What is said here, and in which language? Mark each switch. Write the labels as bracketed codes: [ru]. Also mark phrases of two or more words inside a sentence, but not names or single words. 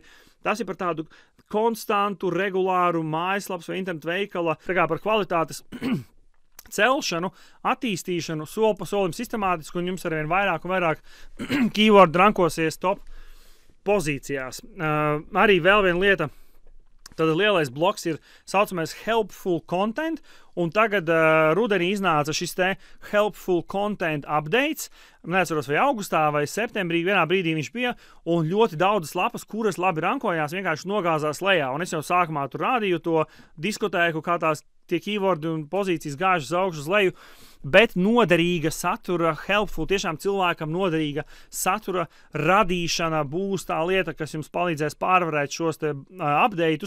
[lv] Tas ir par tādu konstantu, regulāru mājaslapas vai internetu veikala, tā kā par kvalitātes celšanu, attīstīšanu, soli pa solim sistemātiski, un jums arvien vairāk un vairāk keyword rankosies top pozīcijās. Arī vēl viena lieta, tad lielais bloks ir saucamais [en] helpful content, [lv] un tagad rudenī iznāca šis te [en] helpful content updates. [lv] Neatceros, vai augustā vai septembrī, vienā brīdī viņš bija, un ļoti daudzas lapas, kuras labi rankojās, vienkārši nogāzās lejā. Un es jau sākumā tur rādīju to diskotēku, kā tās tie keywordi un pozīcijas gāžas augšu uz leju, bet noderīga satura, helpful, tiešām cilvēkam noderīga satura radīšana būs tā lieta, kas jums palīdzēs pārvarēt šos te updateus.